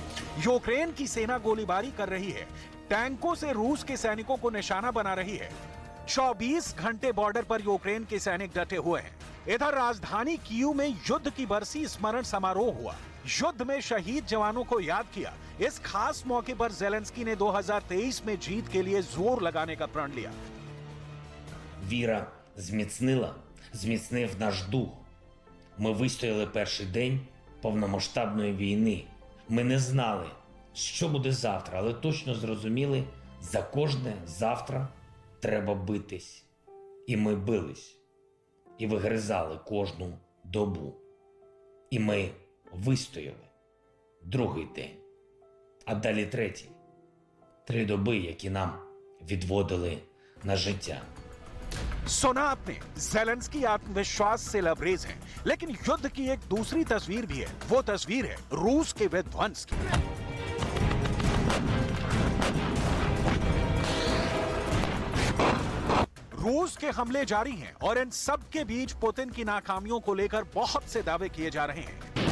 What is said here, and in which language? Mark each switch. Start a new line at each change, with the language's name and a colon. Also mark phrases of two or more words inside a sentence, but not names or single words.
Hindi: यूक्रेन की सेना गोलीबारी कर रही है, टैंकों से रूस के सैनिकों को निशाना बना रही है। 24 घंटे बॉर्डर पर यूक्रेन के सैनिक डटे हुए हैं। इधर राजधानी कीव में युद्ध की बरसी स्मरण समारोह हुआ। युद्ध में शहीद जवानों को याद किया। इस खास मौके पर जेलेंस्की ने 2023 में जीत के लिए जोर लगाने का प्रण लिया।
Ukrainian: віра зміцнив наш дух. Ми вистояли перший день повномасштабної війни. Ми не знали, що буде завтра, але точно зрозуміли, за кожне завтра треба битись. І ми бились. І вигризали кожну добу. І ми вистояли. Другий день. А далі третій. 3 доби, які нам відводили на життя.
Hindi: सुना आपने, जेलेंस्की आत्मविश्वास से लबरेज हैं, लेकिन युद्ध की एक दूसरी तस्वीर भी है। वो तस्वीर है रूस के विध्वंस की। रूस के हमले जारी हैं और इन सब के बीच पुतिन की नाकामियों को लेकर बहुत से दावे किए जा रहे हैं।